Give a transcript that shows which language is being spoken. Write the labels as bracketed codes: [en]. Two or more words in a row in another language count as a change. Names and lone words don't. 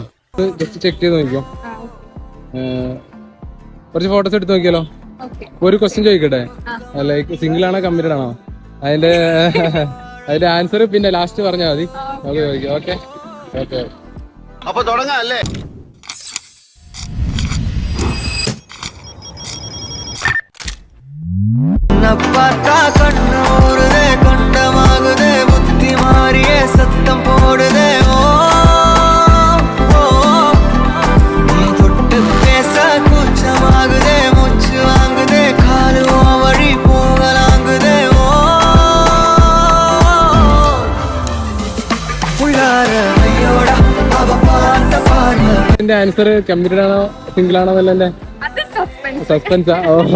[en] just check [ml] ചെയ്ത് നോക്കിയോ. കുറച്ച് ഫോട്ടോസ് എടുത്ത് നോക്കിയാലോ. ഒരു ക്വസ്റ്റ്യൻ ചോദിക്കട്ടെ, [en] like single [ml] ആണോ കമ്മിറ്റഡ് ആണോ? അതിന്റെ ആൻസർ പിന്നെ ലാസ്റ്റ് പറഞ്ഞാൽ മതി. [en] okay okay. [ml] അപ്പൊ തുടങ്ങാം അല്ലേ? [ta] கண்ணூருதே கண்டமாகுதே புத்தி மாறியே சத்தம் போடுதே ஓ நீ தொட்டு பேச கூச்சமாகுதே மூச்சு வாங்குதே காலு வழி போகலாங்குதே ஓ உள்ளார ஐயோட அவ பார்த்த பார்வை. [ml] ആൻസർ കമ്മിറ്റഡ് ആണോ സിംഗിൾ ആണോ എന്നല്ല സസ്പെൻസാ.